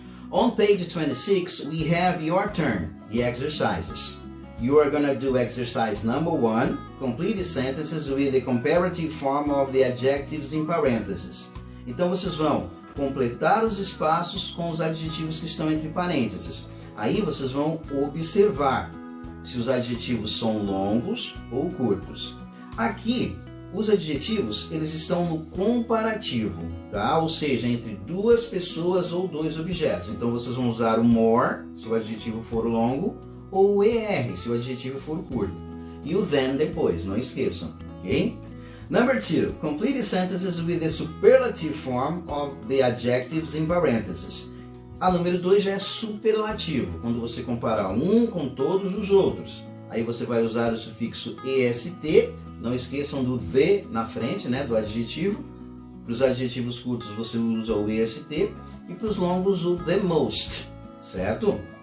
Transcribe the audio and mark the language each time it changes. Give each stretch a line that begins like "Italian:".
English: On page 26, we have your turn, the exercises. You are going to do exercise number 1, complete the sentences with the comparative form of the adjectives in parentheses.
Portuguese: Então vocês vão completar os espaços com os adjetivos que estão entre parênteses. Aí vocês vão observar se os adjetivos são longos ou curtos. Aqui, os adjetivos, eles estão no comparativo, tá? Ou seja, entre duas pessoas ou dois objetos. Então vocês vão usar o more, se o adjetivo for longo, ou o ER, se o adjetivo for curto. E o then depois, não esqueçam, ok?
English: Number 2, complete sentences with the superlative form of the adjectives in parentheses.
Portuguese: A número 2 já é superlativo, quando você compara um com todos os outros. Aí você vai usar o sufixo est, não esqueçam do the na frente, né, do adjetivo. Para os adjetivos curtos você usa o est e para os longos o the most, certo?